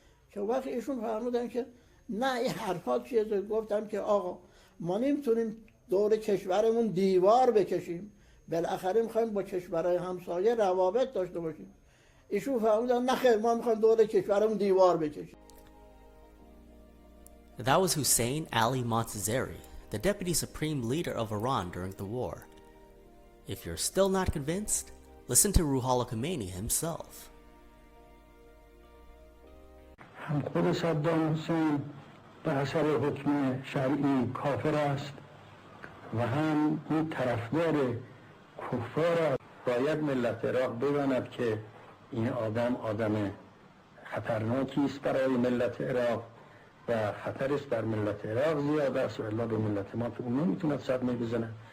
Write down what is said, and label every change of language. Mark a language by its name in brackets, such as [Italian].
[Persian] که وقت ایشون فرمودن که نه این حرفات چیزه، گفتم که آقا ما نمیتونیم دور کشورمون دیوار بکشیم، بالاخره میخوایم با کشورهای همسایه روابط داشته باشیم. ایشون فرمودن نه خیر ما میخوایم دور کشورمون دیوار بکشیم. [English] That was Hussein Ali Montazeri, the Deputy Supreme Leader of Iran during the war. If you're still not convinced, listen to Ruhollah Khomeini himself. [Persian] هم خود صدام حسین به اثر حکم شرعی کافر است و هم این طرفدار کفار. باید ملت عراق بداند که این آدم خطرناکی است برای ملت عراق و خطرش بر ملت عراق زیاد است و الا به ملت ما که اون نمیتوند صدمه بزنه.